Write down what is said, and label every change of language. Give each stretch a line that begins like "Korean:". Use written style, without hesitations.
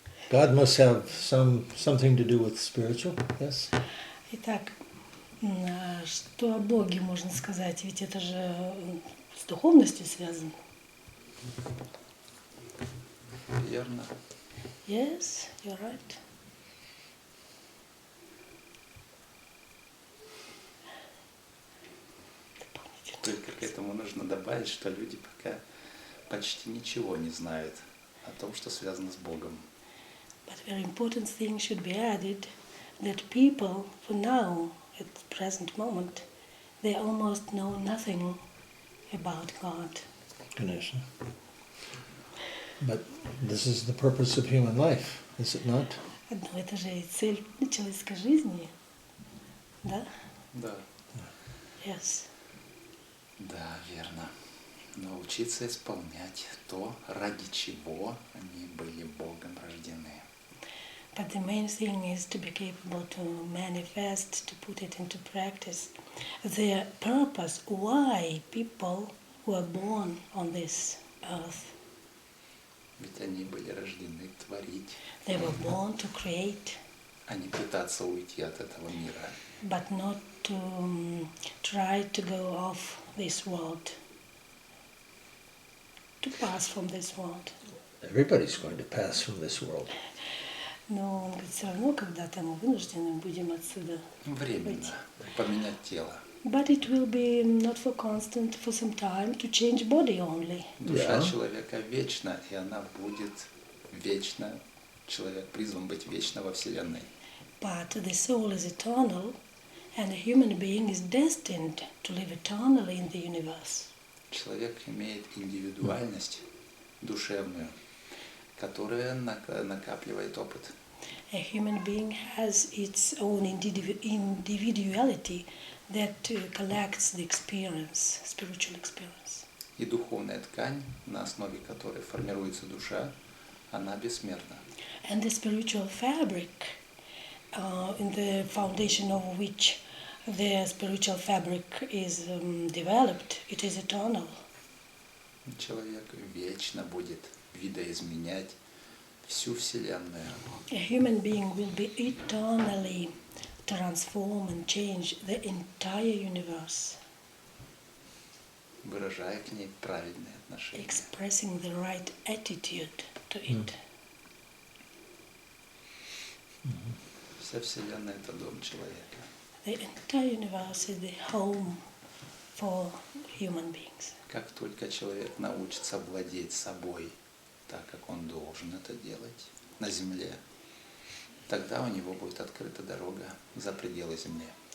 English: God must have something to do with spiritual, yes?
Russian: Итак, что о Боге можно сказать? Ведь это же с духовностью связано. Верно.
English: Yes, you're right.
Russian: Только к этому нужно добавить, что люди пока почти ничего не знают о том, что связано с Богом.
English: But very important thing should be added that people, for now, at the present moment, they almost know nothing about God.
Russian: Конечно.
English: But this is the purpose of human life, is it not?
Russian: Но это же и цель человеческой жизни, да? Да.
English: Yes.
Russian: Да, верно. Научиться исполнять то, ради чего они были Богом рождены.
English: But the main thing is to be capable to manifest, to put it into practice the purpose why people were born on this earth.
Russian: Ведь они были рождены творить,
English: They were born to create,
Russian: а не пытаться уйти от этого мира.
English: but not to try to go off this world, to pass from this world. Everybody's going to pass from this world.
Russian: Но он говорит, все равно когда-то мы вынуждены будем отсюда. Временно поменять тело.
English: But it will be not for constant, for some time, to change body only.
Russian: Душа
English: Yeah.
Russian: человека вечна, и она будет вечна. Человек призван быть вечно во Вселенной.
English: But the soul is eternal, and a human being is destined to live eternally in the universe.
Russian: Человек имеет индивидуальность душевную, которая накапливает опыт.
English: A human being has its own individuality that collects the experience, spiritual experience.
Russian: И духовная ткань, на основе которой формируется душа, она бессмертна.
English: And the spiritual fabric, in the foundation of which the spiritual fabric is developed, it is eternal.
Russian: Человек вечно будет видоизменять всю Вселенную.
English: A human being will be eternally transform and change the entire universe,
Russian: выражая к ней правильные отношения.
English: expressing the right attitude to it.
Russian: Вся Вселенная – это дом человека.
English: The entire universe is the home for human beings.
Russian: Как только человек научится владеть собой так, как он должен это делать на Земле, тогда у него будет открыта дорога за пределы Земли.